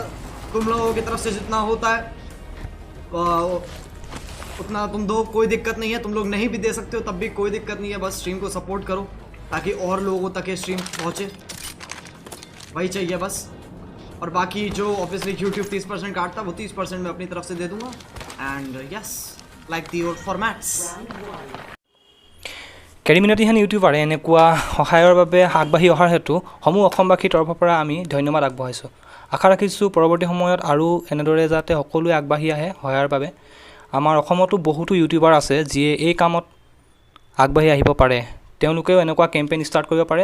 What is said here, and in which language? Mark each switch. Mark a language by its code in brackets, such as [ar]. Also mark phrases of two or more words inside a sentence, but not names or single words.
[hi] तुम लोगों की तरफ से जितना होता है उतना तुम दो, कोई दिक्कत नहीं है। तुम लोग नहीं भी दे सकते हो तब भी कोई दिक्कत नहीं है, बस स्ट्रीम को सपोर्ट करो ताकि और लोगों तक ये स्ट्रीम पहुँचे, वही चाहिए बस। और बाकी जो ऑब्वियसली यूट्यूब 30% काटता वो 30% मैं अपनी तरफ से दे दूंगा। एंड यस लाइक दी योर फॉर्मेट्स। [as] কেৰিমিনাটিহেন ইউটিউবাৰে এনেকুৱা সহায়ৰ বাবে আগবাঢ়ি অহাৰ হেতু সমূহ অসমবাসীৰ তৰফৰ পৰা আমি ধন্যবাদ আগবঢ়াইছোঁ। আশা ৰাখিছোঁ পৰৱৰ্তী সময়ত আৰু এনেদৰে যাতে সকলোৱে আগবাঢ়ি আহে সহায়ৰ বাবে। আমাৰ অসমতো বহুতো ইউটিউবাৰ আছে যিয়ে এই কামত আগবাঢ়ি আহিব পাৰে, তেওঁলোকেও এনেকুৱা [en] campaign start [as] কৰিব পাৰে।